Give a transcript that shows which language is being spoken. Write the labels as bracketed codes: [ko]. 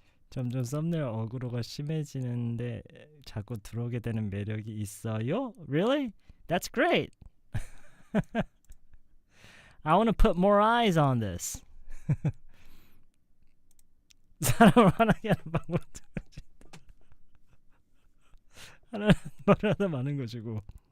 [ko] 점점 썸네일 어그로가 심해지는데 자꾸 들어오게 되는 매력이 있어요? [en] Really? That's great. I want to put more eyes on this. [ko] 사람을 화나게 하는 방법 하나 하나 많은 것이고.